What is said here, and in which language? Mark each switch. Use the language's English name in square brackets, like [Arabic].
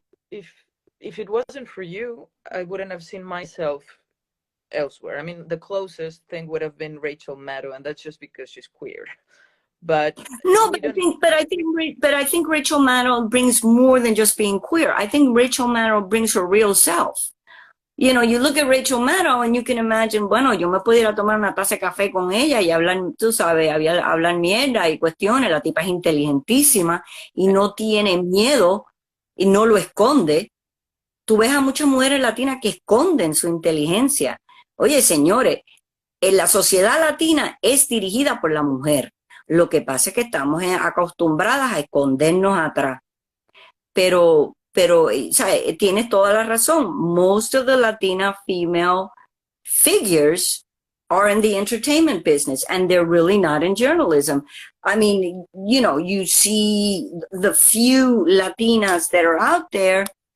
[English] if it wasn't for you, I wouldn't have seen myself elsewhere. I mean, the closest thing would have been Rachel Maddow, and that's just because she's queer. But no, but I think Rachel Maddow brings more than just being queer. I think Rachel Maddow brings her real self. You look at Rachel Maddow and you can imagine, [Spanish] bueno, yo me pudiera tomar una taza de café con ella y hablar, tú sabes, hablar mierda y cuestiones. La tipa es inteligentísima y no tiene miedo y no lo esconde. Tú ves a muchas mujeres latinas que esconden su inteligencia. Oye, señores, la sociedad latina es dirigida por la mujer. Lo que pasa es que estamos acostumbradas a escondernos atrás. Pero, ¿sabes? Tienes toda la razón. [English] Most of the Latina female figures are in the entertainment business, and they're really not in journalism. I mean, you see the few Latinas that are out there,